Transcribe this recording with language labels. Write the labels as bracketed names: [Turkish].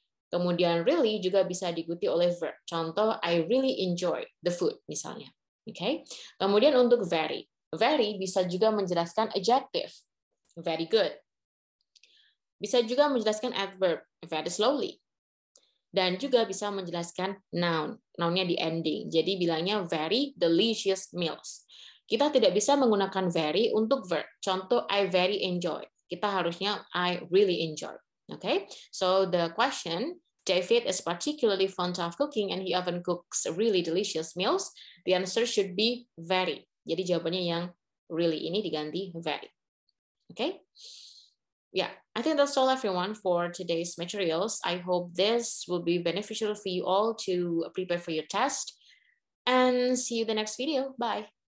[Indonesian] Kemudian really juga bisa diikuti oleh verb. Contoh, [English] I really enjoy the food, [Indonesian] misalnya. Oke. Kemudian untuk very. Very bisa juga menjelaskan adjective. Very good. Bisa juga menjelaskan adverb. Very slowly. Dan juga bisa menjelaskan noun. Noun-nya di ending. Jadi bilangnya very delicious meals. Kita tidak bisa menggunakan very untuk verb. [English] Contoh, I very enjoy. [Indonesian] Kita harusnya [English] I really enjoy. Okay? So the question, David is particularly fond of cooking and he often cooks really delicious meals. The answer should be very. [Indonesian] Jadi jawabannya yang really ini diganti very. [English] Okay? Yeah, I think that's all, everyone, for today's materials. I hope this will be beneficial for you all to prepare for your test. And see you in the next video. Bye.